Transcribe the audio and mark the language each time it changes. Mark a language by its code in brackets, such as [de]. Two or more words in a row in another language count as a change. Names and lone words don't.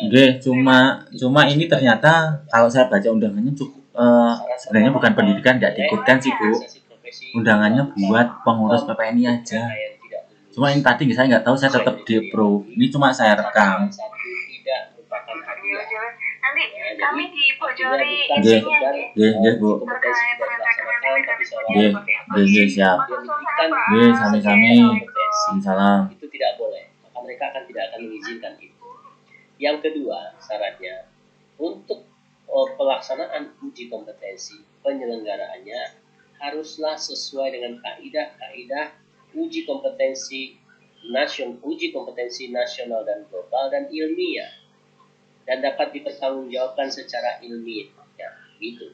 [id] Nggih, cuma ini ternyata kalau saya baca undangannya cukup sebenarnya bukan pendidikan nggak diikutkan sih Bu. Undangannya buat pengurus PPNI aja. Cuma ini tadi saya nggak tahu saya tetap di approve. Ini cuma saya rekam. Nanti kami dibojori Nggih. isinya nggih. Nggih Bu. Terkait rencana [jv] Nggih, nggih siap. Nggih, sami-sami. [id] Salam. Itu tidak boleh, maka mereka tidak akan mengizinkan itu. Yang kedua syaratnya untuk pelaksanaan uji kompetensi penyelenggaraannya haruslah sesuai dengan kaidah-kaidah uji kompetensi nasional dan global dan ilmiah dan dapat dipertanggungjawabkan secara ilmiah ya, gitu.